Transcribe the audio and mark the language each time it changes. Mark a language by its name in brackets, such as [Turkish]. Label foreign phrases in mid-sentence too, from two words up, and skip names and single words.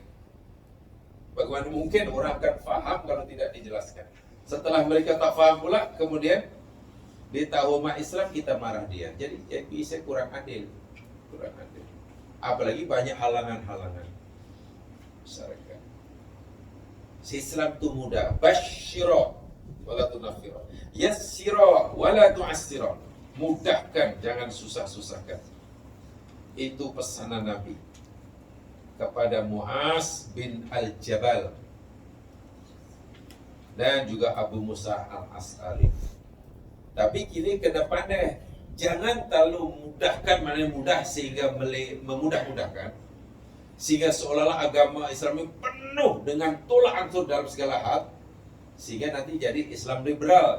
[Malay] Bagaimana mungkin orang akan faham kalau tidak dijelaskan? Setelah mereka tak faham pula, kemudian dia tahu umat Islam, kita marah dia. Jadi saya kurang adil. Apalagi banyak halangan-halangan masyarakat. Islam tu mudah. [Arabic] بشروا ولا تنفروا. يسروا ولا تعسروا. [Malay] Mudahkan, jangan susah-susahkan. Itu pesanan Nabi kepada Muaz bin Al-Jabal dan juga Abu Musa Al-As'ari. Tapi kini kena pandai, jangan terlalu mudahkan, maknanya mudah sehingga memudah-mudahkan, sehingga seolah-olah agama Islam ini penuh dengan tolak ansur dalam segala hal, sehingga nanti jadi Islam liberal.